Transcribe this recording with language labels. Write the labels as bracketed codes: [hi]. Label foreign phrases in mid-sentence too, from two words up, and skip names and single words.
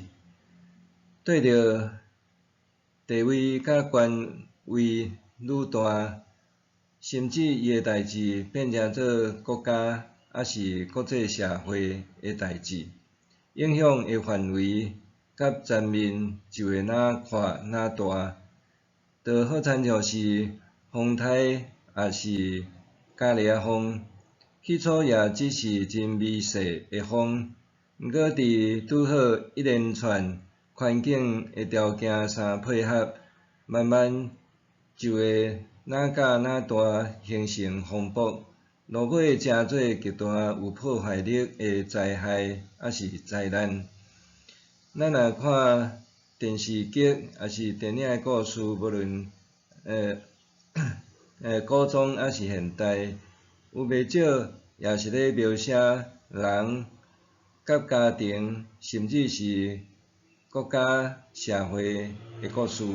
[nan] 对着地位甲权位愈大，甚至伊诶代志变成做国家还是国际社会诶代志，影响诶范围甲层面就会哪扩哪大。就好亲像是风台还是加利亚风，起初也只是真微细诶风，毋过伫拄好一连串环境诶条件相配合，慢慢就会哪甲哪大，形成风暴，落尾成做极大有破坏力诶灾害还是灾难。咱若看电视剧还是电影诶故事，无论古装还是现代，有袂少也是咧描写人甲家庭，甚至是国家社会诶故事。